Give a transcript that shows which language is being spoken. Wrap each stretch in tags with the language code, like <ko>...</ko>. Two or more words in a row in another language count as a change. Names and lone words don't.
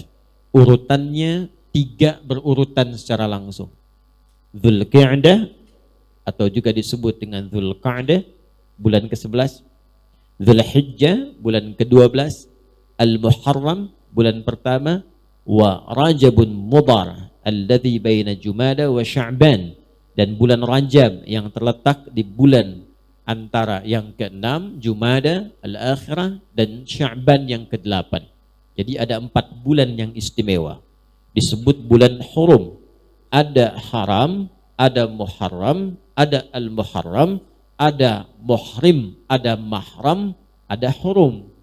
<id>Urutannya 3 berurutan secara langsung. Dzulqa'dah atau juga disebut dengan Dzulqa'dah, bulan ke-11, Dzulhijjah, bulan ke-12, Al-Muharram, bulan pertama,</id> <ar>ورجب مضر الذي بين جمادى وشعبان,</ar> <id>dan bulan Rajab yang terletak di bulan antara yang ke-6 Jumada al-Akhirah dan Sya'ban yang ke-8. Jadi ada 4 bulan yang istimewa disebut bulan Hurum. Ada haram, ada Muharram, ada Al-Muharram, ada Muhrim, ada Mahram, ada Hurum.</id>